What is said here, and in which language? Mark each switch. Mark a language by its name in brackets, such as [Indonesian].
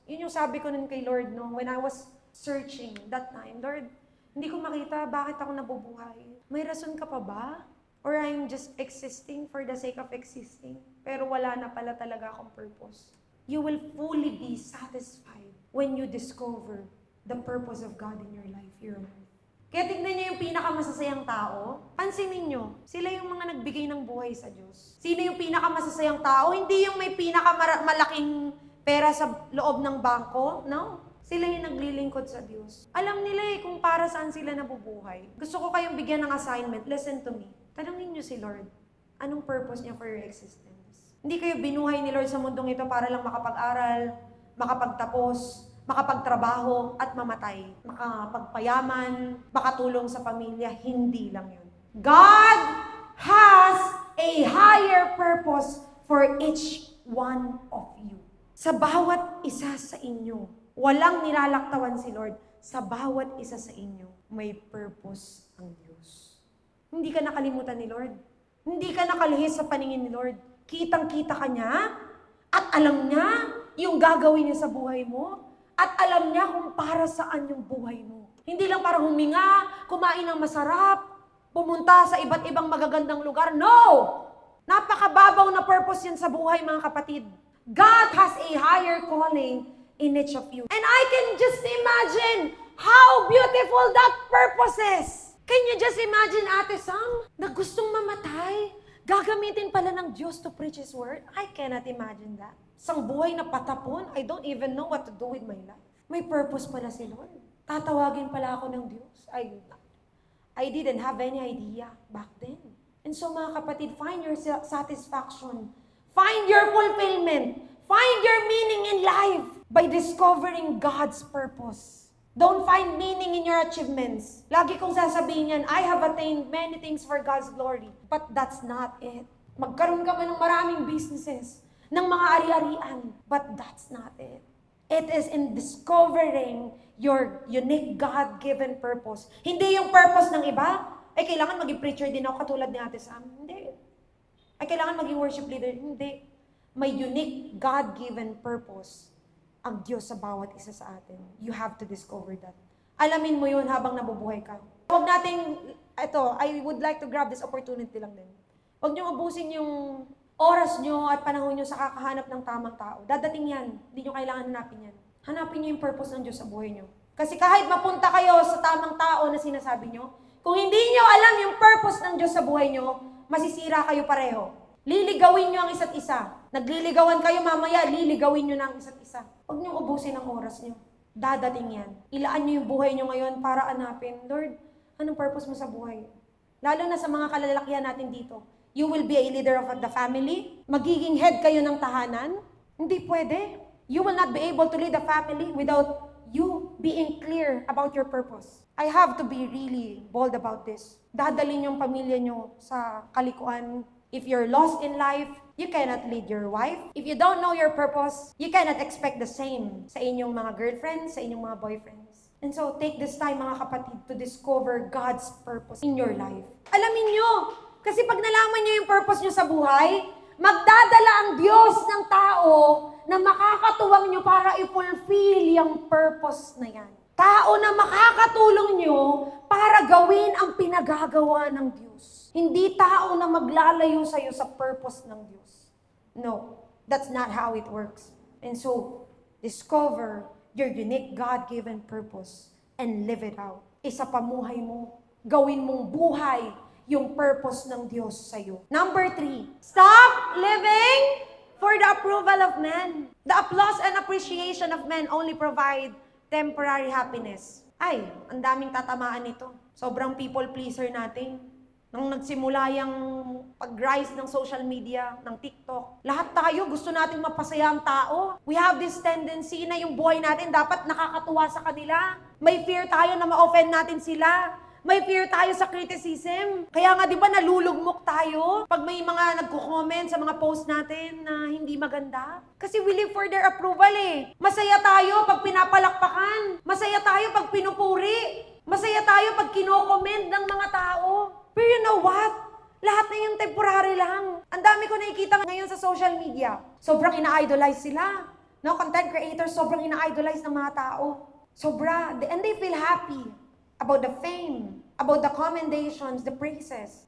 [Filipino] Yun yung sabi ko nun kay Lord, no, [English] when I was searching that time, [Filipino] Lord, hindi ko makita bakit ako nabubuhay. May rason ka pa ba? [English] Or I'm just existing for the sake of existing? [Filipino] Pero wala na pala talaga akong purpose. [English] You will fully be satisfied when you discover the purpose of God in your life here on earth. [Filipino] Kaya tignan niyo yung pinakamasasayang tao, pansinin niyo, sila yung mga nagbigay ng buhay sa Diyos. Sino yung pinakamasasayang tao? Hindi yung may pinakamalaking pera sa loob ng bangko, no? Sila yung naglilingkod sa Diyos. Alam nila eh kung para saan sila nabubuhay. Gusto ko kayong bigyan ng assignment, [English] listen to me. [Filipino] Tanungin niyo si Lord, anong purpose niya [English] for your existence? [Filipino] Hindi kayo binuhay ni Lord sa mundong ito para lang makapag-aral, makapagtapos, makapagtrabaho at mamatay, makapagpayaman, makatulong sa pamilya, hindi lang yun. [English] God has a higher purpose for each one of you. [Filipino] Sa bawat isa sa inyo, walang nilalaktawan si Lord. Sa bawat isa sa inyo, may purpose ang Diyos. Hindi ka nakalimutan ni Lord. Hindi ka nakalihis sa paningin ni Lord. Kitang-kita ka niya at alam niya yung gagawin niya sa buhay mo. At alam niya kung para saan yung buhay mo. Hindi lang para huminga, kumain ng masarap, pumunta sa iba't ibang magagandang lugar. No! Napakababaw na purpose yan sa buhay, mga kapatid. [English] God has a higher calling in each of you. And I can just imagine how beautiful that purpose is. Can you just imagine Ate Sam [Filipino] na gustong mamatay? Gagamitin pala ng Diyos [English] to preach His word? I cannot imagine that. [Filipino] Isang buhay na patapon, [English] I don't even know what to do with my life. [Filipino] May purpose pala si Lord. Tatawagin pala ako ng Diyos. [English] I didn't have any idea back then. And so [Filipino] mga kapatid, [English] find your satisfaction. Find your fulfillment. Find your meaning in life by discovering God's purpose. Don't find meaning in your achievements. [Filipino] Lagi kong sasabihin yan, [English] I have attained many things for God's glory. But that's not it. [Filipino] Magkaroon ka man ng maraming businesses, ng mga ari-arian. [English] But that's not it. It is in discovering your unique God-given purpose. [Filipino] Hindi yung purpose ng iba. Ay, kailangan maging preacher din ako katulad ni Ate Sam. Hindi. Ay, kailangan maging worship leader. Hindi. May unique God-given purpose ang Diyos sa bawat isa sa atin. [English] You have to discover that. [Filipino] Alamin mo yun habang nabubuhay ka. Huwag nating, [English] I would like to grab this opportunity [Filipino] lang din. Huwag niyong ubusin yung oras niyo at panahon niyo sa kakahanap ng tamang tao. Dadating yan. Hindi niyo kailangan hanapin yan. Hanapin niyo yung purpose ng Diyos sa buhay niyo. Kasi kahit mapunta kayo sa tamang tao na sinasabi niyo, kung hindi niyo alam yung purpose ng Diyos sa buhay niyo, masisira kayo pareho. Liligawin niyo ang isa't isa. Nagliligawan kayo mamaya, liligawin niyo na ang isa't isa. Huwag niyo ubusin ang oras niyo. Dadating yan. Ilaan niyo yung buhay niyo ngayon para hanapin, [English] Lord, anong purpose mo sa buhay? [Filipino] Lalo na sa mga kalalakihan natin dito. [English] You will be a leader of the family. [Filipino] Magiging head kayo ng tahanan. Hindi pwede. [English] You will not be able to lead a family without you being clear about your purpose. I have to be really bold about this. [Filipino] Dadalhin yung pamilya nyo sa kalikuan. [English] If you're lost in life, you cannot lead your wife. If you don't know your purpose, you cannot expect the same [Filipino] sa inyong mga girlfriends, sa inyong mga boyfriends. [English] And so, take this time, [Filipino] mga kapatid, [English] to discover God's purpose in your life. [Filipino] Alamin nyo, kasi pag nalaman nyo yung purpose nyo sa buhay, magdadala ang Diyos ng tao na makakatuwang nyo para i-fulfill yung purpose na yan. Tao na makakatulong nyo para gawin ang pinagagawa ng Diyos. Hindi tao na maglalayo sa'yo sa purpose ng Diyos. [English] No, that's not how it works. And so, discover your unique God-given purpose and live it out. [Filipino] Isa pamuhay mo. Gawin mong buhay yung purpose ng Diyos sa'yo. [English] Number 3, stop living for the approval of men. The applause and appreciation of men only provide temporary happiness. [Filipino] Ay, ang daming tatamaan nito. Sobrang people pleaser natin. Nang nagsimula yung pag-rise ng social media, ng TikTok, lahat tayo gusto nating mapasaya ang tao. [English] We have this tendency [Filipino] na yung buhay natin dapat nakakatuwa sa kanila. May fear tayo na ma-offend natin sila. May fear tayo sa criticism. Kaya nga, di ba, nalulugmok tayo pag may mga nagko-comment sa mga post natin na hindi maganda? Kasi [English] we live for their approval [Filipino] eh. Masaya tayo pag pinapalakpakan. Masaya tayo pag pinupuri. Masaya tayo pag kino-comment ng mga tao. [English] Pero you know what? [Filipino] Lahat na yung temporary lang. Ang dami ko nakikita ngayon sa social media. Sobrang ina-idolize sila. No, content creators, sobrang ina-idolize ng mga tao. Sobra. [English] And they feel happy about the fame, about the commendations, the praises.